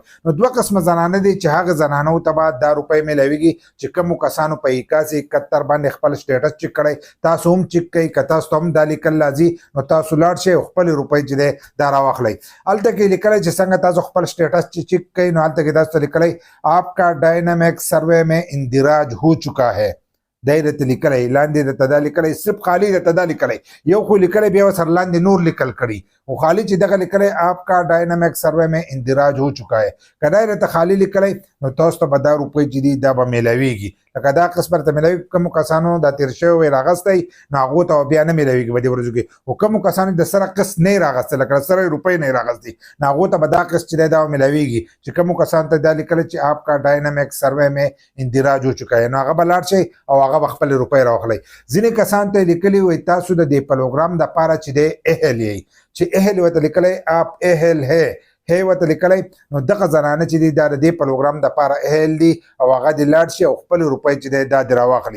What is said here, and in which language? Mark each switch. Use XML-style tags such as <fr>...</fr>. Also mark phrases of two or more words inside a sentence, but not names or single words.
<ps>نو 2 قسمه زنانه دي چې هغه زنانو ته به دا روپۍ میلاویږي چې کومو کسانو په 8171 باندې خپل سټیټس چک کړی. تاسو هم چک کړئ، که تاسو ته هم دا لیکل راځي نو تاسو لاړ شئ او خپلې روپۍ چې دی دا راواخلئ. هلته کې لیکلی چې څنګه تاسو خپل سټیټس چیک کئی نو هلته کې تاسو ته لیکلی</ps> <ur>آپ کا ڈائنامک سروے میں اندراج ہو چکا ہے.</ur> <ps>دی درته لیکلی لاندې درته دا لیکلی، صرف خالی درته دا لیکلی، یو خو لیکلی بیا ورسره لاندې نور لیکل کړي، خو خالی چې دغه لیکلی</ps> <ur>آپ کا ڈائنامک سروے میں اندراج ہو چکا ہے.</ur> <ps>که دا درته خالی لیکلی نو تاسو ته به دا روپۍ چې دي دا به میلاویږي. لکه دا قسم درته میلاوي کومو کسانو دا تېر شوی وی راغستی نو هغو ته بیا نه میلاویږي په دې ورځو کې. خو کومو کسانو د سره قسط نه یې راغستی، لکه سره یې روپۍ نه یې راغستی، نو هغو ته به دا قسط چې دی دا میلاویږي. چې کومو کسانو ته دا لیکلی چې</ps> <ur>آپ کا ډاینامیک سروے میں اندراج ہو چکا ہے،</ur> <ps>نو هغه به لاړ شئ او هغه به خپلې روپۍ راواخلئ. ځینې کسانو ته یې لیکلي وایي تاسو د دې پروګرام دپاره چې دی اهل یئ، چې اهل ورته لیکلی</ps> <ur>آپ اهل ہے</ur> <ps>هی ورته لیکلی. نو دغه زنانه چې دي دا د دې پروګرام دپاره اهل دي او هغه دې لاړ شي او خپلې روپۍ چې دی دا دې راواخلي.</ps>